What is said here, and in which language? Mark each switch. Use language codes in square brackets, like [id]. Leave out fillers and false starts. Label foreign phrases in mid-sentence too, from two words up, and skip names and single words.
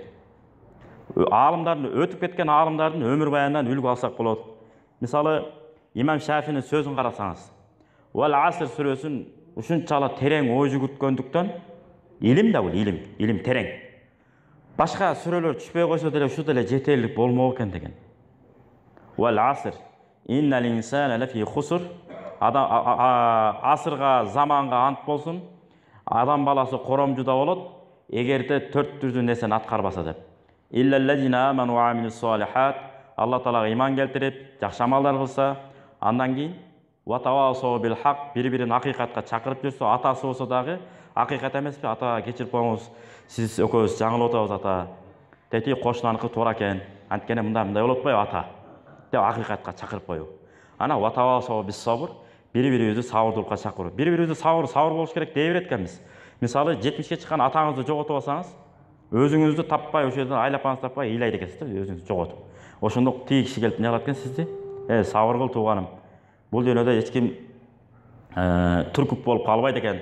[ky] Аалымдардын өтүп кеткен аалымдардын өмүр баянынан үлгү алсак болот. Мисалы, Имам Шафинин сөзүн карасаңыз, Вал Аср сүрөсүн ушунчалык терең ой жүгүрткөндүктөн Илим да бул, илим терең. Башка сүрөлөр түшпөй койсо деле ушу деле жетерлик болмок экен деген. [ar] والعصر إن الإنسان لفي خسر. [ky] Асырга, заманга ант болсун. Адам баласы коромжуда болот, эгерде 4 түрдүү нерсени аткарбаса деп. [ar] إلا الذين آمنوا وعملوا الصالحات. [ky] Алла Таалага иман келтирип, жакшы амалдар кылса, андан кийин [ar] وتواصوا بالحق, [ky] бири-бирин акыйкатка чакырып жүрсө, атасы болсо дагы акыйкат эмеспи? Ата, кечирип коюңуз, сиз экөөбүз жаңылып атабыз ата. Тети кошунаныкы туура экен. Анткени мындай болуп атпайбы ата? Деп акыйкатка чакырып коюу. [ar] Ана وتواصوا بالصبر, [ky] бири-бирибизди сабырдуулукка чакыруу. Бири-бирибизди сабыр болуш керек дей берет экенбиз. Мисалы 70-ке чыккан атаңызды жоготуп алсаңыз, өзүңүздү таппай, ошол жерден айлапаңызды таппай ыйлайт экенсиз да, өзүңүздү жоготуп. Ошондо тиги киши келип не кылат экен сизди? Сабыр кыл тууганым. Бул дүйнөдө эч ким түркүп болуп калбайт экен.